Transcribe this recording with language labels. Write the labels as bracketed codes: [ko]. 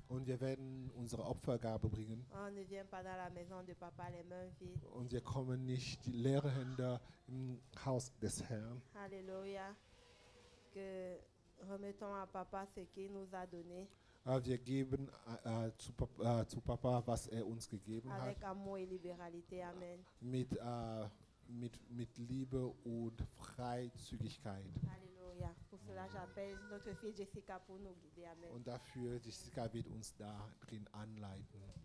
[de] Und wir werden unsere Opfergabe bringen. [fr] On ne vient pas dans la maison de Papa les mains vides. [de] Und wir kommen nicht die leeren Hände im Haus des Herrn. Alléluia. [fr] Que remettons à Papa ce qu'il nous a donné [de] Wir geben zu Papa, was er uns gegeben hat, [fr] avec amour et libéralité. Amen. [de] mit Liebe und Freizügigkeit. Alléluia. [fr] Pour cela, j'appelle notre fille Jessica pour nous guider. Amen. [de] Und dafür, Jessica wird uns da drin anleiten.